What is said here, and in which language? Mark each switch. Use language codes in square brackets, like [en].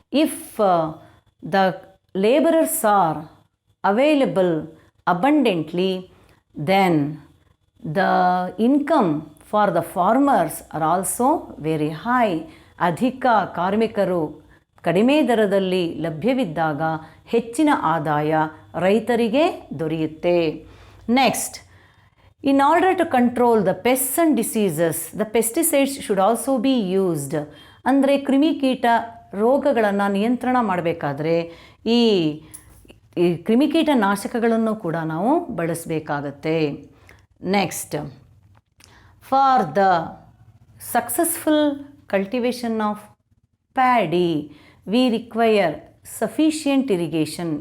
[en] If the labourers are available abundantly then the income for the farmers are also very high. [kn] ಅಧಿಕ ಕಾರ್ಮಿಕರು ಕಡಿಮೆ ದರದಲ್ಲಿ ಲಭ್ಯವಿದ್ದಾಗ ಹೆಚ್ಚಿನ ಆದಾಯ ರೈತರಿಗೆ ದೊರೆಯುತ್ತೆ. [en] Next, in order to control the pests and diseases, the pesticides should also be used. [kn] ಅಂದರೆ ಕ್ರಿಮಿಕೀಟ ರೋಗಗಳನ್ನು ನಿಯಂತ್ರಣ ಮಾಡಬೇಕಾದ್ರೆ ಈ ಕ್ರಿಮಿಕೀಟ ನಾಶಕಗಳನ್ನು ಕೂಡ ನಾವು ಬಳಸಬೇಕಾಗತ್ತೆ. [en] Next, for the successful cultivation of paddy we require sufficient irrigation.